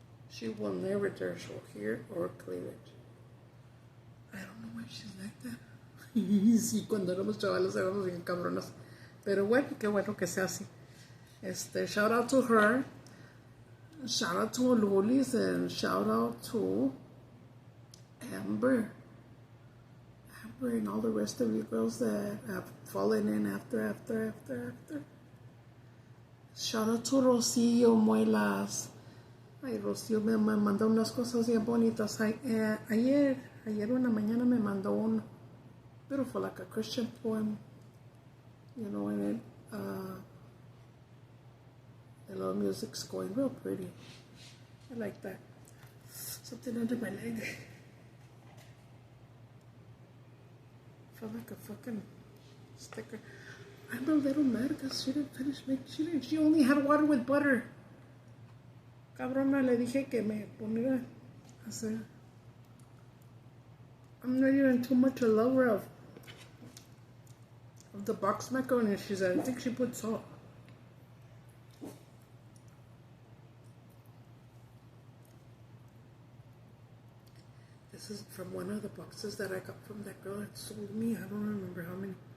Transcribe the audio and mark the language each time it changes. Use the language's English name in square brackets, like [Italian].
[English] She will never dare show hair or cleavage. I don't know why she's like that. [Spanish] Sí, cuando éramos chavales éramos bien cabronas. Pero bueno, qué bueno que sea así. [English] Shout out to her. Shout out to Lulis and shout out to Amber and all the rest of you girls that have fallen in after. Shout out to Rosillo Muelas. [Spanish] Ay, Rosillo me mandó unas cosas bien bonitas. Ayer una mañana me mandó un [English] beautiful, like a Christian poem, you know, and the little music's going real pretty. I like that. Something under my leg. Felt like a fucking sticker. I'm a little mad because she didn't finish making. She only had water with butter. [Spanish] Cabrona, le dije que me poniera a hacer. [English] I'm not even too much a lover of the box macaroni. She said, I think she put salt. This is from one of the boxes that I got from that girl that sold me. I don't remember how many.